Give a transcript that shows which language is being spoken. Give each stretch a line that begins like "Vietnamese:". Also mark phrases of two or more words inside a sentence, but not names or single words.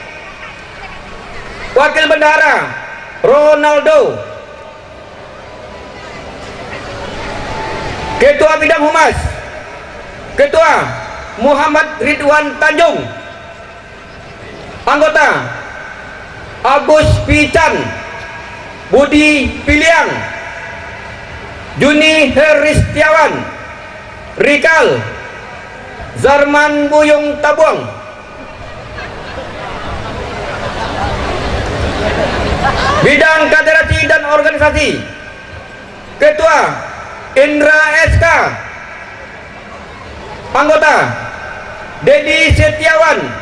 Indonesian: Wakil Bendahara Ronaldo. Ketua Bidang Humas Ketua Muhammad Ridwan Tanjung. Anggota Agus Pican, Budi Piliang, Juni Heristiawan, Rikal Zarman Buyung Tabuang. Bidang Kaderasi dan Organisasi Ketua Indra SK. Anggota Dedi Setiawan.